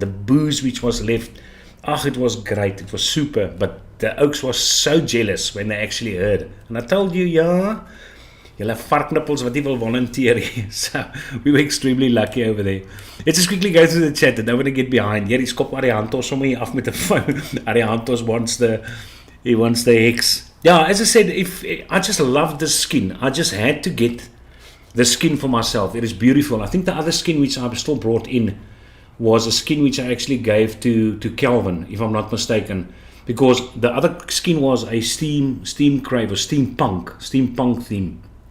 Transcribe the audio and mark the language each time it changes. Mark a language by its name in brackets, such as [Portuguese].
[English] The booze which was left, it was great, it was super. But the Oaks was so jealous when they actually heard. And I told you, yeah, [Afrikaans] julle varknippels wat nie wil volunteer. [English] So we were extremely lucky over there. Let's just quickly go through the chat. I don't want to get behind. [Afrikaans] Hier, skop Ariantos sommer hier af met 'n phone. [English] Ariantos wants the hex. Yeah, as I said, I just love the skin. I just had to get the skin for myself. It is beautiful. I think the other skin which I still brought in was a skin which I actually gave to Kelvin, if I'm not mistaken, because the other skin was a steam crave or steampunk theme.